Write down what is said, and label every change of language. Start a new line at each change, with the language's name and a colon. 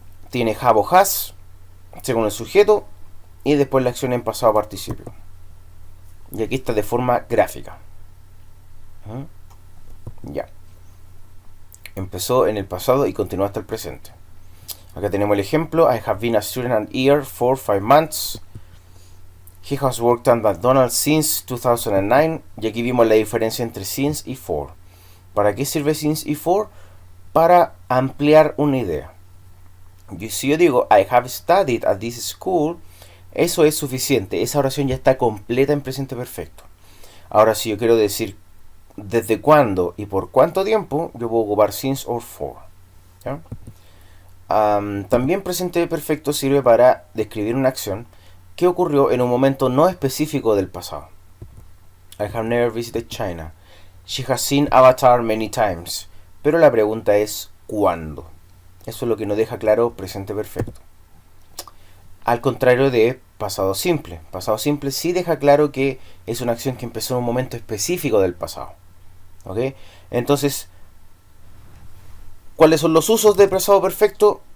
Spanish: Tiene have o has, según el sujeto, y después la acción en pasado participio. Y aquí está de forma gráfica. Ya. Empezó en el pasado y continúa hasta el presente. Acá tenemos el ejemplo.
English: I have been a student at here for 5 months. He has worked at McDonald's since 2009.
Spanish: Y aquí vimos la diferencia entre since y for. ¿Para qué sirve since y for? Para ampliar una idea. Y si yo digo
English: I have studied at this school,
Spanish: eso es suficiente. Esa oración ya está completa en presente perfecto. Ahora, si yo quiero decir desde cuándo y por cuánto tiempo, yo puedo ocupar since or for. ¿Ya? También presente perfecto sirve para describir una acción que ocurrió en un momento no específico del pasado.
English: I have never visited China. She has seen Avatar many times.
Spanish: Pero la pregunta es ¿cuándo? Eso es lo que nos deja claro presente perfecto. Al contrario de pasado simple. Pasado simple sí deja claro que es una acción que empezó en un momento específico del pasado. ¿Ok? Entonces, ¿cuáles son los usos de pasado perfecto?